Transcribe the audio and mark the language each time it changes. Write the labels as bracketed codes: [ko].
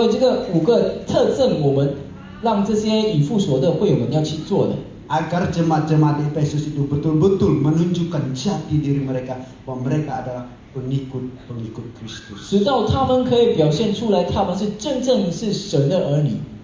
[zh] 所以这个5个特征，我们让这些以父所的会友们要去做的。 [id] Agar jemaat-jemaat Efesus itu betul-betul menunjukkan jati diri mereka bahwa mereka adalah pengikut Kristus. [zh] 直到他们可以表现出来，他们是真正是神的儿女。